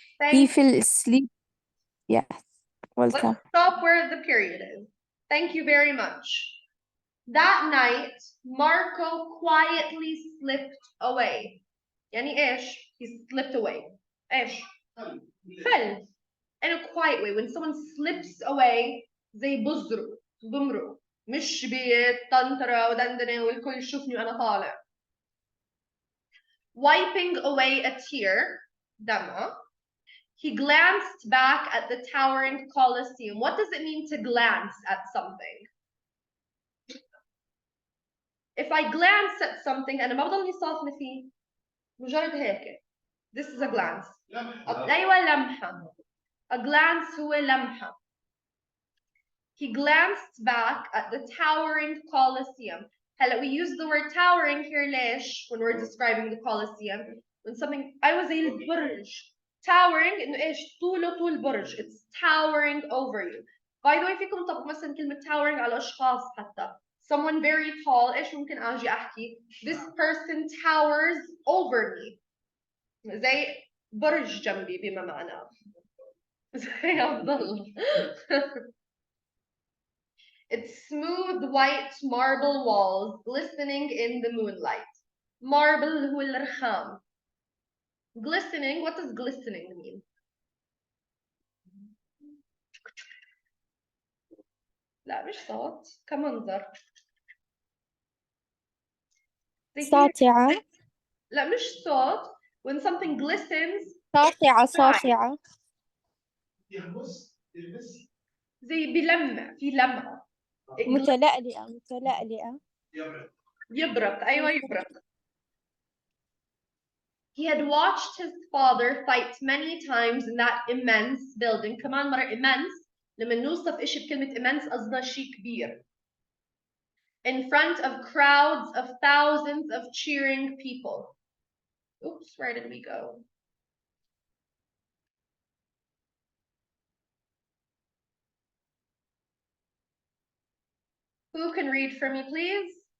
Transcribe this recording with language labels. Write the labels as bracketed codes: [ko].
[en] He fell asleep. Yes, welcome. Let's stop where the period is. Thank you very much. That night, Marco quietly slipped away. [ar] يعني إيش? [en] He slipped away. [ar] إيش؟ [en] fell in a quiet way. When someone slips away [ar] زي بمرق مش بطنطرة ودندنة والكل يشوفني وأنا طالع. [en] Wiping away a tear دمعة. He glanced back at the towering Colosseum. What does it mean to glance at something? If I glance at something [ar] أنا ما بضلني صافنة فيه مجرد هيك. [en] This is a glance. [ar] أيوة لمحة. [en] A glance [ar] هو لمحة. [en] He glanced back at the towering Colosseum. هلا we use the word towering here ليش when we're describing the Colosseum when something [ar] أيوة زي البرج. [en] Towering [ar] إنه إيش طول برج. [en] It's towering over you. By the way [ar] فيكم نطبق مثلا كلمة towering على أشخاص حتى. [en] Someone very tall [ar] إيش ممكن أجي أحكي [en] this person towers over me. [ar] زي برج جنبي بما معناه. زي أفضل. [en] Its smooth white marble walls glistening in the moonlight. [ar] Marble هو الرخام. [en] Glistening, what does glistening mean? [ar] لا مش صوت كمنظر. ساطعة. لا مش صوت. [en] When something glistens. [ar] ساطعة. يهمس. زي بلمع في لمعة. متلألئة. يبرق أيوة يبرق. [en] He had watched his father fight many times in that immense building. [ar] كمان مرة immense لما نوصف إشي بكلمة immense قصدنا شيء كبير. [en] In front of crowds of thousands of cheering people. Oops, where did we go? Who can read for me, please?